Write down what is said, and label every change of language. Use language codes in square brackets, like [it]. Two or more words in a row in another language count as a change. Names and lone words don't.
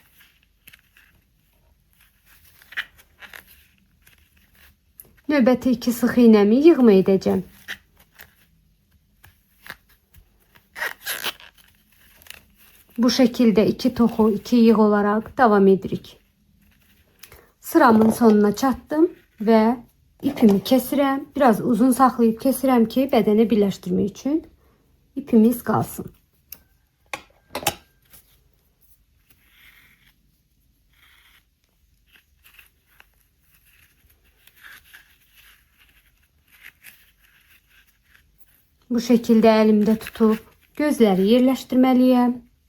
[tr] Növbəti 2 sık iğnemi yığma edeceğim. Bu şekilde 2 toxu 2 yığ olarak devam edirik. [az] Sıramın sonuna çatdım ve ipimi kesirəm. Biraz uzun saxlayıb kesirəm ki bədəni birləşdirmək üçün ipimiz qalsın. [tr] Bu şekilde elimde tutup gözleri yerleştirmeliyim.